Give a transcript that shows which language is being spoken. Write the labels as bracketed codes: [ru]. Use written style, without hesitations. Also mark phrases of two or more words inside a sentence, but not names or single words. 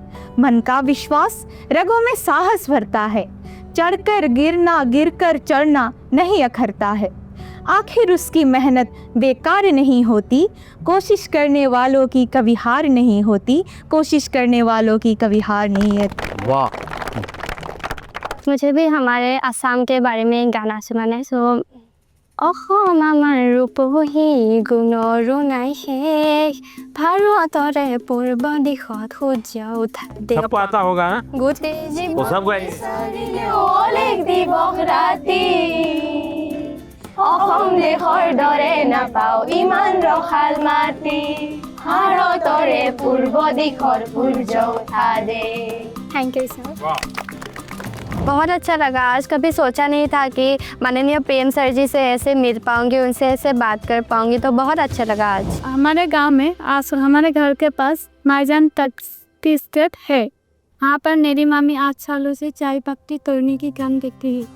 [hi] मन का विश्वास रगों में साहस भरता है, चढ़कर गिरना गिरकर चढ़ना नहीं अखरता है। आखिर उसकी मेहनत बेकार नहीं होती, कोशिश करने वालों की कभी हार नहीं होती, कोशिश करने वालों की कभी हार नहीं है। वाह, मुझे भी हमारे असम के बारे में गाना सुनाना है। [as] सो অসম আমাৰ ৰূপহী গুণৰো নাই শেষ, ভাৰতৰে পূৰ্ব দিশত সূৰ্য উঠা দেশ। [hi] सबको आता होगा ना? [as] গোটেই [hi] वो सब गए। [as] অলেখ দিৱস ৰাতি, অসম দেশৰ দৰে নাপাওঁ ইমান ৰসাল মাটি, ভাৰতৰে পূৰ্ব দিশৰ সূৰ্য উঠা দেশ। [en] thank you sir. [hi] वाह, बहुत अच्छा लगा। आज कभी सोचा नहीं था कि माननीय प्रेम सर जी से ऐसे मिल पाऊंगी, उनसे ऐसे बात कर पाऊंगी, तो बहुत अच्छा लगा आज। हमारे गांव में आज हमारे घर के पास माईजान टी स्टेट है। वहाँ पर मेरी मामी 8 सालों से चाय पत्ती तोड़ने की काम देखती है।